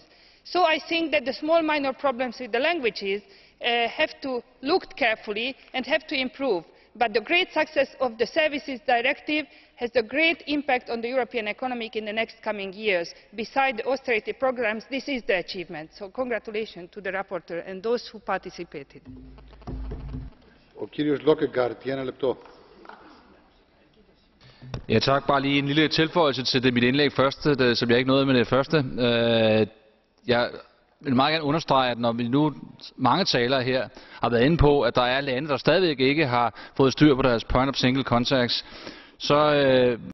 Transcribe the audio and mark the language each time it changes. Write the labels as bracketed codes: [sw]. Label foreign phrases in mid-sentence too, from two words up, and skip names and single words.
[en] So I think that the small minor problems with the languages have to look carefully and have to improve. But the great success of the Services Directive has a great impact on the European economy in the next coming years. Besides the austerity programmes, this is the achievement. So congratulations to the rapporteur and those who participated. [da] Ja, tak. Bare lige en lille tilføjelse til det mit indlæg første, som jeg ikke nåede med det første. Jeg vil meget gerne understrege, at når vi nu mange talere her har været inde på, at der er lande, der stadigvæk ikke har fået styr på deres [en] point of single contacts, [da] så